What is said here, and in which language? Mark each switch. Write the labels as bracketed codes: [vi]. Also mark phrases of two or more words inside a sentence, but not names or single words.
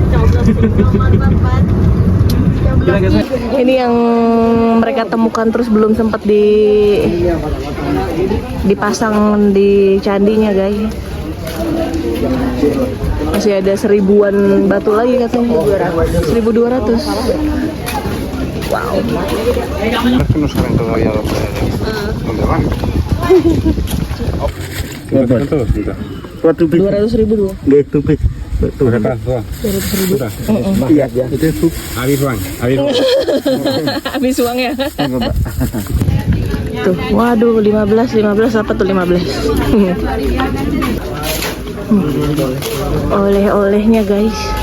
[id] Ini yang mereka temukan terus belum sempat dipasang di candinya guys. Masih ada 1000-an batu lagi katanya. 1200. Wow. [es] Es que no saben todavía dónde van. ¿Cuánto todos? [id] 200.000 dua. Berapa? 200.000. Iya, ya. Habis bang, habis. Habis uang ya. Tuh, waduh 15 apa tuh 15. Oleh-olehnya guys.